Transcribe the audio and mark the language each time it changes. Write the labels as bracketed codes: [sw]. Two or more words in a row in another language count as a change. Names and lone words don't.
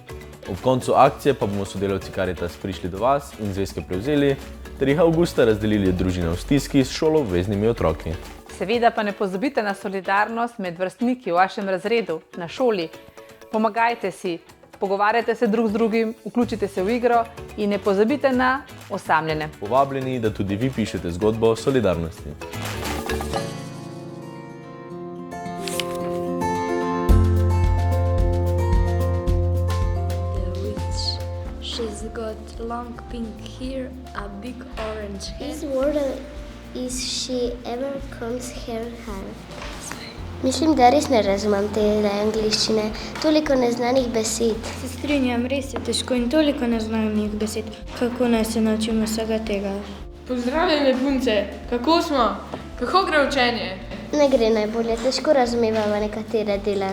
[sl] Ob koncu akcije pa bomo sodelavci Karitas prišli do vas in zvezke prevzeli, ter jih avgusta razdelili družine v stiski s šoloobveznimi otroki. Seveda pa ne pozabite na solidarnost med vrstniki v vašem razredu, na šoli. Pomagajte si, pogovarjajte se drug z drugim, vključite se v igro in ne pozabite na osamljene. Povabljeni, da tudi vi pišete zgodbo o solidarnosti. [en] She's got long pink hair, a big orange head. This word is she ever combs her hair. [sl] Mislim, da res ne razumem te angleščine. Toliko neznanih besed. Se strinjam, res je težko in toliko neznanih besed. Kako naj se naučimo vsega tega? Pozdravljene punce, kako smo? Kako gre učenje? Ne gre najbolje, težko razumevamo nekatere dele.